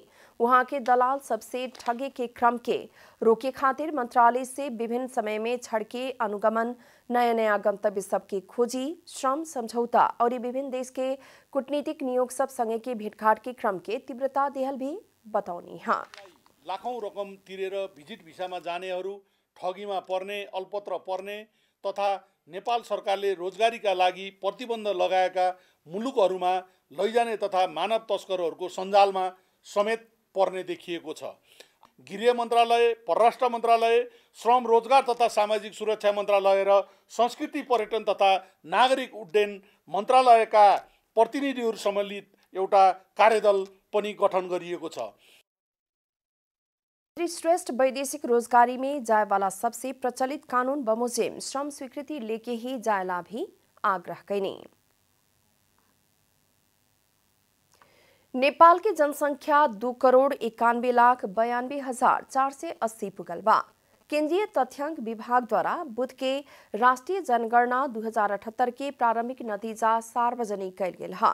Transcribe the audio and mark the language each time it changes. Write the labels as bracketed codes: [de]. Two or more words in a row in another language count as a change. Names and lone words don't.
[bho] वहां के दलाल सबसे ठगे के क्रम के रोके खातिर मंत्रालय से विभिन्न समय में छड़के अनुगमन, नया नया गंतव्य सबके खोजी, श्रम समझौता और विभिन्न देश के कूटनीतिक नियोग सब संगे के भेंटघाट के क्रम के तीव्रता देहल भी बताउनी। हाँ, [ne] लाखौं रकम तिरेर भिजिट भिसामा जानेहरू, ठगीमा पर्ने, अल्पत्र पर्ने तथा नेपाल सरकारले रोजगारीका लागि प्रतिबन्ध लगाएका मुलुकहरूमा लैजाने तथा मानव तस्करहरूको सञ्जालमा समेत पर्ने देखिएको छ। गृह मन्त्रालय, परराष्ट्र मन्त्रालय, श्रम रोजगार तथा सामाजिक सुरक्षा मन्त्रालय र संस्कृति पर्यटन तथा नागरिक उड्डयन मन्त्रालयका प्रतिनिधिहरू सम्मिलित एउटा कार्यदल पनि गठन गरिएको छ। [bho] श्रेष्ठ वैदेशिक रोजगारी में जाए वाला सबसे प्रचलित कानून बमोजिम श्रम स्वीकृति लेके ही जायला भी आग्रह कैनी। नेपाल की जनसंख्या 2,91,92,480 पुगल बा। केंद्रीय तथ्याङ्क विभाग द्वारा बुध के राष्ट्रीय जनगणना 2078 के प्रारंभिक नतीजा सार्वजनिक कैल गेल है।